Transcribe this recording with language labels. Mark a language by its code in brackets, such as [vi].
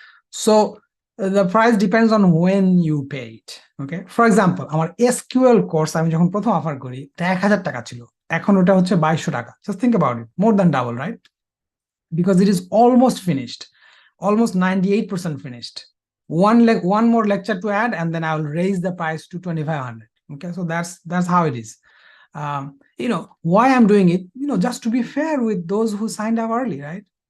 [en] So the price depends on when you pay it. Okay. [bn] For example, আমার SQL course আমি যখন প্রথম offer করি, 1000 টাকা ছিল, এখন ওটা হচ্ছে 2200 টাকা। [en] Just think about it, more than double, right? Because it is almost finished, almost 98% finished. One more lecture to add, and then I will raise the price to 2500. Okay, so that's how it is. Why I'm doing it, just to be fair with those who signed up early, right?